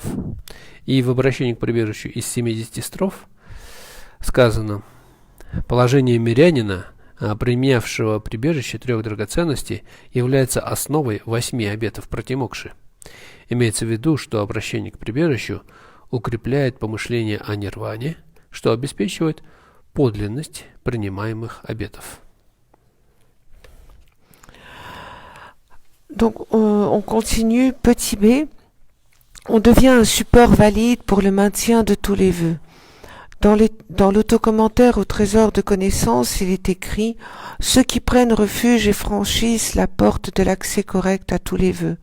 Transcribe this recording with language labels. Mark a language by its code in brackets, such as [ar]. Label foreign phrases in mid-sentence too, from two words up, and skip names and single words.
[ru] И в обращении к прибежищу из 70 строф сказано: положение мирянина, принявшего прибежище трех драгоценностей, является основой 8 обетов пратимокши. Имеется в виду, что обращение к прибежищу укрепляет помышление о нирване, что обеспечивает подлинность принимаемых обетов. [fr] Donc, on continue, petit b. On devient un support valide pour le maintien de tous les vœux. Dans l'autocommentaire au trésor de connaissances, il est écrit « Ceux qui prennent refuge et franchissent la porte de l'accès correct à tous les vœux ».